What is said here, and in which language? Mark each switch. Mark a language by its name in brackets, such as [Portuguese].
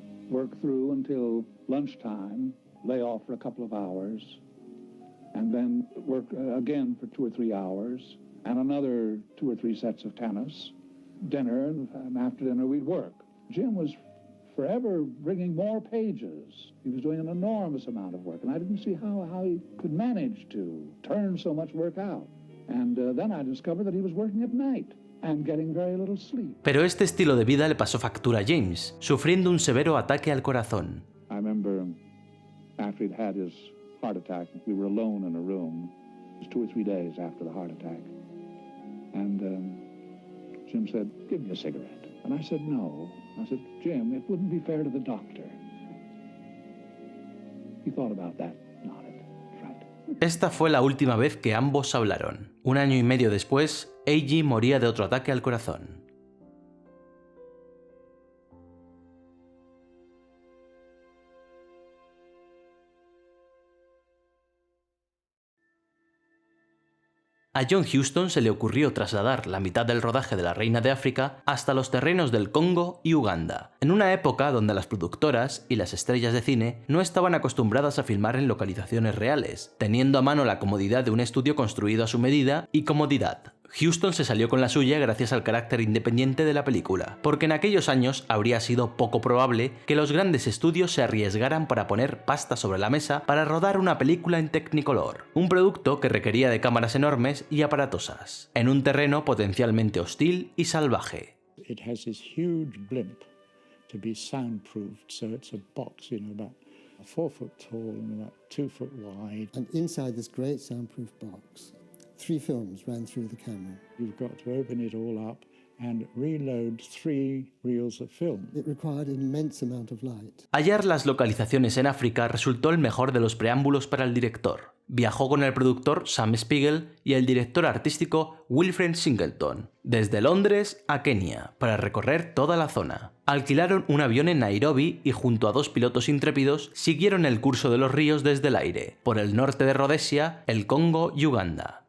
[English] work through until lunchtime, lay off for a couple of hours, and then work again for 2 or 3 hours, and another 2 or 3 sets of tennis, dinner, and after dinner we'd work. Jim was forever bringing more pages. He was doing an enormous amount of work, and I didn't see how he could manage to turn so much work out. And then I discovered that he was working at night and getting very little sleep. [Spanish] Pero este estilo de vida le pasó factura a James, sufriendo un severo ataque al corazón. [English] I remember after he'd had his heart attack, we were alone in a room. It was 2 or 3 days after the heart attack. And Jim said, "Give me a cigarette." And I said, "No." I said, "Jim, it wouldn't be fair to the doctor." He thought about that, nodded. Right. [Spanish] Esta fue la última vez que ambos hablaron. 1 año y medio después, A.G. moría de otro ataque al corazón. A John Huston se le ocurrió trasladar la mitad del rodaje de La Reina de África hasta los terrenos del Congo y Uganda, en una época donde las productoras y las estrellas de cine no estaban acostumbradas a filmar en localizaciones reales, teniendo a mano la comodidad de un estudio construido a su medida y comodidad. Huston se salió con la suya gracias al carácter independiente de la película, porque en aquellos años habría sido poco probable que los grandes estudios se arriesgaran para poner pasta sobre la mesa para rodar una película en Technicolor, un producto que requería de cámaras enormes y aparatosas, en un terreno potencialmente hostil y salvaje. [English] It has this huge blimp to be soundproofed, so it's a box, about 4 foot tall and about 2 foot wide. And inside this great soundproof box, 3 films ran through the camera. You've got to open it all up and reload 3 reels of film. It required an immense amount of light. [Spanish] Hallar las localizaciones en África resultó el mejor de los preámbulos para el director. Viajó con el productor Sam Spiegel y el director artístico Wilfred Singleton, desde Londres a Kenia, para recorrer toda la zona. Alquilaron un avión en Nairobi y junto a 2 pilotos intrépidos siguieron el curso de los ríos desde el aire, por el norte de Rhodesia, el Congo y Uganda.